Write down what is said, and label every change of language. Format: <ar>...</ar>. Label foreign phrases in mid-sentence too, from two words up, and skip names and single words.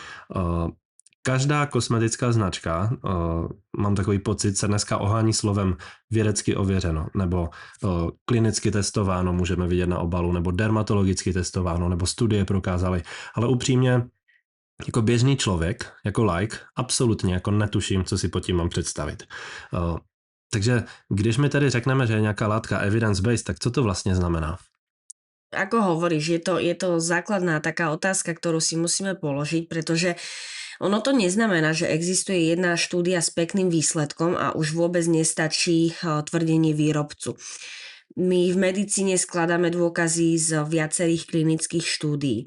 <cs>Každá kosmetická značka, mám takový pocit, se dneska ohání slovem vědecky ověřeno, nebo klinicky testováno, můžeme vidět na obalu, nebo dermatologicky testováno, nebo studie prokázaly. Ale upřímně, jako běžný člověk, jako like, absolutně jako netuším, co si pod tím mám představit. Takže když my tady řekneme, že je nějaká látka evidence-based, tak co to vlastně znamená?</cs> <sk>Ako hovoríš, je to základná taká otázka, ktorú si musíme položiť, pretože ono to neznamená, že existuje jedna štúdia s pekným výsledkom a už vôbec nestačí tvrdenie výrobcu. My v medicíne skladáme dôkazy z viacerých klinických štúdií.</sk>